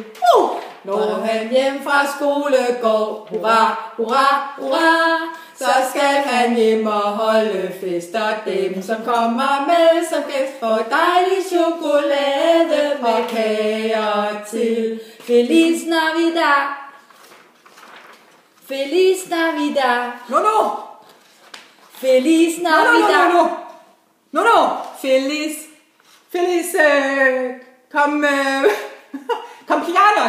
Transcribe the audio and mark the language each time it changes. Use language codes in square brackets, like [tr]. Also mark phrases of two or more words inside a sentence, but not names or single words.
[da] Når han hjem fra skole går, hurra, hurra, hurra, så skal han hjem og holde fest, og dem som kommer med som gæst får dejlig chokolade med kager til. [es] Feliz Navidad, Feliz Navidad. No. Feliz Navidad. No. Feliz, cumpleaños.